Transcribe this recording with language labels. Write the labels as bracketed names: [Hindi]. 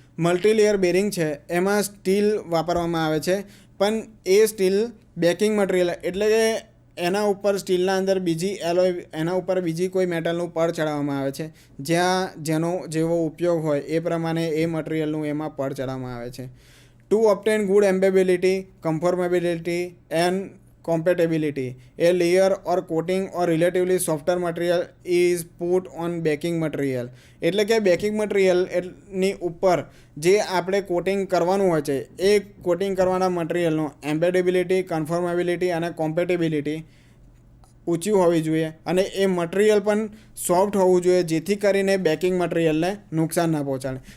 [Gujarati] Multilayer bearing છે એમાં steel વાપરવામાં આવે છે, પણ એ સ્ટીલ બેકિંગ મટીરિયલ એટલે કે એના ઉપર સ્ટીલના અંદર બીજી એલોય, એના ઉપર બીજી કોઈ મેટલનું પડ ચડાવવામાં આવે છે, જેનો જેવો ઉપયોગ હોય એ પ્રમાણે એ મટીરિયલનું એમાં પડ ચડાવવામાં આવે છે. [English] To obtain good embeddability, comfortability and compatibility, a layer or coating or relatively softer material is put on baking material. [Gujarati] એટલે કે બેકિંગ મટીરિયલની ઉપર જે આપણે કોટિંગ કરવાનું હોય છે એ કોટિંગ કરવાના મટીરિયલનો એમ્બેડેબિલિટી, કન્ફર્મેબિલિટી અને કોમ્પેટેબિલિટી ઊંચી હોવી જોઈએ, અને એ મટીરિયલ પણ સોફ્ટ હોવું જોઈએ, જેથી કરીને બેકિંગ મટીરિયલને નુકસાન ના પહોંચાડે.